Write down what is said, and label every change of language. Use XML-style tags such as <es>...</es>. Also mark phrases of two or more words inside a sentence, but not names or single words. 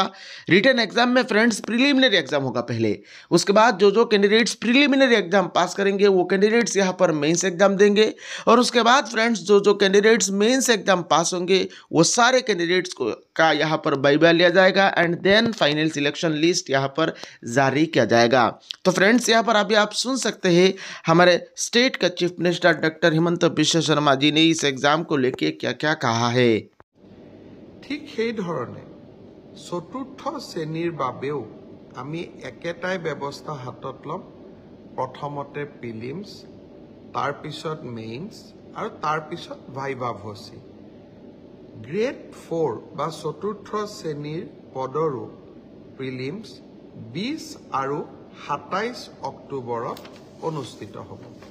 <en>written exam</en> <hi>में फ्रेंड्स</hi> <en>preliminary exam</en> <hi>होगा पहले, उसके बाद जो कैंडिडेट्स</hi> <en>preliminary exam</en> <hi>पास करेंगे वो कैंडिडेट्स यहाँ पर</hi> <en>mains exam</en> <hi>देंगे, और उसके बाद फ्रेंड्स जो कैंडिडेट्स</hi> <en>mains exam</en> <hi>पास होंगे वो सारे कैंडिडेट्स को का यहाँ पर वाइवा लिया जाएगा</hi> <en>and then final selection list</en> <hi>यहाँ पर जारी किया जाएगा। तो फ्रेंड्स यहाँ पर अभी आप सुन सकते हैं हमारे स्टेट का</hi> <en>chief minister</en> <hi>डॉक्टर हिमंत बिश्व शर्मा जी ने इस एग्जाम को लेके क्या क्या कहा है।</hi> <as>ঠিক সেই ধৰণে চতুৰ্থ শ্ৰেণীৰ বাবেও আমি একেটাই ব্যৱস্থা হাতত ল'ম। প্ৰথমতে প্ৰিলিমছ, তাৰপিছত মেইনছ আৰু তাৰপিছত ভাইভা ভচি। গ্ৰেড 4 বা চতুৰ্থ শ্ৰেণীৰ পদৰো প্ৰিলিমছ 20 আৰু 27 অক্টোবৰত অনুষ্ঠিত হ'ব।</as>